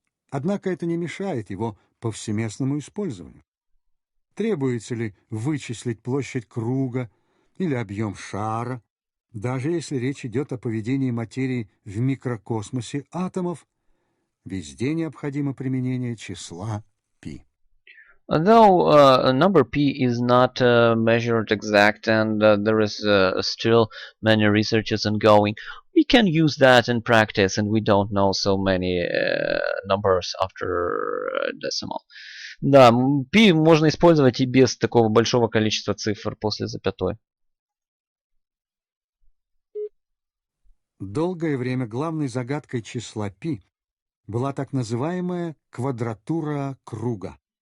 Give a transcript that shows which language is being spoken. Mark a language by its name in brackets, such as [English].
[Russian] Однако это не мешает его повсеместному использованию. Требуется ли вычислить площадь круга или объем шара, даже если речь идет о поведении материи в микрокосмосе атомов, везде необходимо применение числа π. [English] Though number p is not measured exact and there is still many researches ongoing, we can use that in practice and we don't know so many numbers after decimal. [Russian] Да, π можно использовать и без такого большого количества цифр после запятой. Долгое время главной загадкой числа π была так называемая квадратура круга.